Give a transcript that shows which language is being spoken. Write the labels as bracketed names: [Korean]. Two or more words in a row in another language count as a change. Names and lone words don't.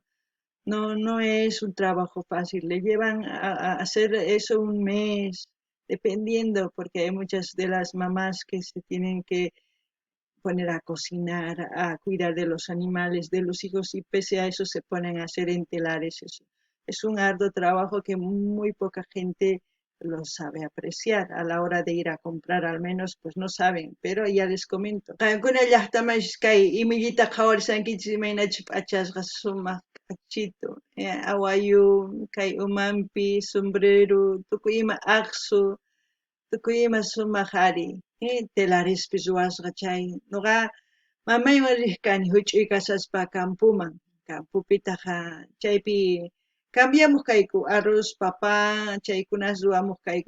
[Spanish] No, no es un trabajo fácil, le llevan a hacer eso un mes, dependiendo, porque hay muchas de las mamás que se tienen que poner a cocinar, a cuidar de los animales, de los hijos, y pese a eso se ponen a hacer entelares. Eso. Es un arduo trabajo que muy poca gente lo sabe apreciar. A la hora de ir a comprar al menos, pues no saben, pero ya les comento. [Quechua] Qankuna llaqtamash kay imillita qhawarsankichis imaynachus p'achasqa sumaq k'achito, awayu, kay umanpi, sombrero, tukuy ima aqsu, tukuy ima sumaq ari, telarispi ruwasqa chay. Nuqa mamaywan riq kani huch'uy kasaspa campuman, campupitaqa chaypi cambiamuq kayku arroz, papa, chaykunas ruwamuq kayku.